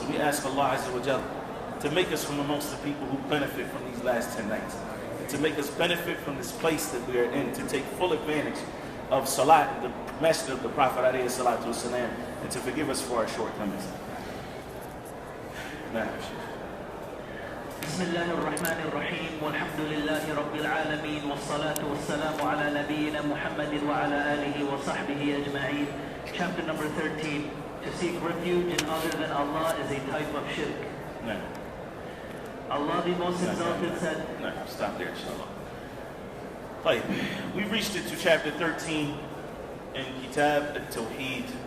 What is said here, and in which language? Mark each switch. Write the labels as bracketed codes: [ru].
[en] So we ask Allah Azza wa Jalla to make us from amongst the people who benefit from these last 10 nights. And to make us benefit from this place that we are in, to take full advantage of Salat, the Masjid of the Prophet alayhi salatu wasalam, and to forgive us for our shortcomings. [ar] بسم الله الرحمن الرحيم والحمد لله رب العالمين والصلاة والسلام على نبينا محمد وعلى آله وصحبه أجمعين. [en] Chapter number 13. To seek refuge in other than Allah is a type of shirk. No. Allah the Most Exalted said... No, stop there, inshallah. Like, we've reached it to chapter 13 in Kitab al-Tawhid.